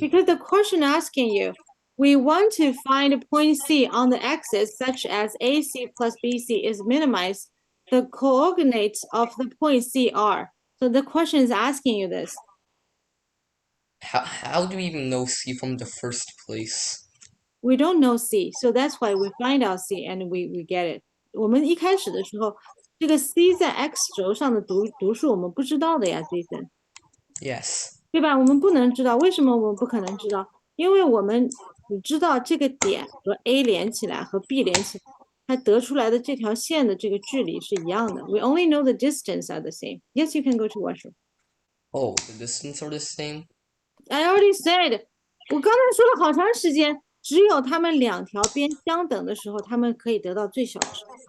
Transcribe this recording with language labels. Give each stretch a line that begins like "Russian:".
English: Because the question asking you, we want to find a point C on the axis such as AC plus BC is minimized. The coordinates of the point C are. So the question is asking you this. How do we even know C from the first place? We don't know C, so that's why we find out C and we get it.
Chinese: 我们一开始的时候，这个 C 在 x 轴上的读数我们不知道的呀，Jason。
English: Yes.
Chinese: 对吧？我们不能知道，为什么我们不可能知道？因为我们只知道这个点和 A 连起来和 B 连起来，它得出来的这条线的这个距离是一样的。
English: We only know the distance are the same. Yes, you can go to washroom. Oh, the distance are the same? I already said.
Chinese: 我刚才说了好长时间，只有它们两条边相等的时候，它们可以得到最小值。